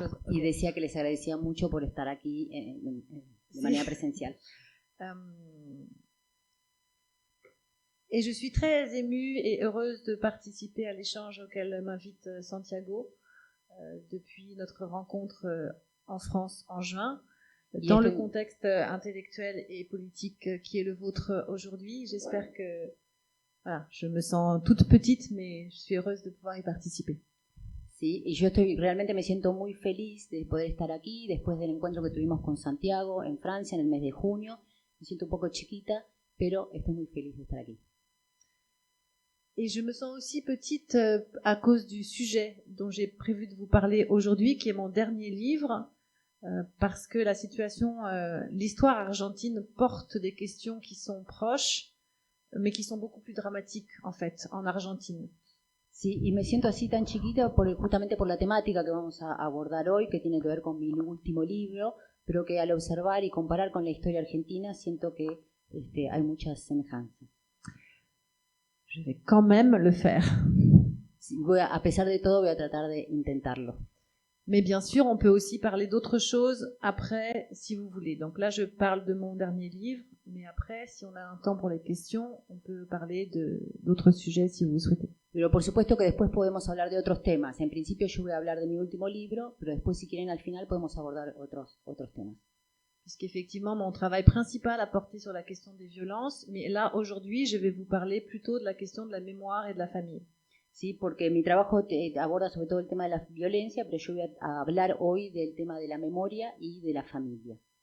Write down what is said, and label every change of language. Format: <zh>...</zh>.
<es>Y decía que les agradecía mucho por estar aquí de manera presencial.</es> <fr>Et je suis très émue et heureuse de participer à l'échange auquel m'invite Santiago depuis notre rencontre en France en juin, dans le contexte intellectuel et politique qui est le vôtre aujourd'hui. J'espère que je me sens toute petite, mais je suis heureuse de pouvoir y participer.</fr> <es>Sí, y yo realmente me siento muy feliz de poder estar aquí después del encuentro que tuvimos con Santiago en Francia en el mes de junio. Me siento un poco chiquita, pero estoy muy feliz de estar aquí.</es> <fr>Et je me sens aussi petite à cause du sujet dont j'ai prévu de vous parler aujourd'hui, qui est mon dernier livre, parce que la situation, l'histoire argentine porte des questions qui sont proches, mais qui sont beaucoup plus dramatiques en fait en Argentine.</fr> <es>Sí, y me siento así tan chiquita justamente por la temática que vamos a abordar hoy, que tiene que ver con mi último libro, pero que al observar y comparar con la historia argentina siento que hay muchas semejanzas.</es> <fr>Je vais quand même le faire.</fr> <es>Sí, a pesar de todo, voy a tratar de intentarlo.</es> <fr>Mais bien sûr, on peut aussi parler d'autres choses après, si vous voulez. Donc là, je parle de mon dernier livre, mais après, si on a un temps pour les questions, on peut parler d'autres sujets si vous souhaitez.</fr> <es>Pero por supuesto que después podemos hablar de otros temas. En principio yo voy a hablar de mi último libro, pero después si quieren al final podemos abordar otros temas.</es> <fr>Puisqu'effectivement, mon travail principal a porté sur la question des violences, mais là, aujourd'hui, je vais vous parler plutôt de la question de la mémoire et de la famille.</fr> <es>Sí, porque mi trabajo aborda sobre todo el tema de la violencia, pero yo voy a hablar hoy del tema de la memoria y de la familia.</es>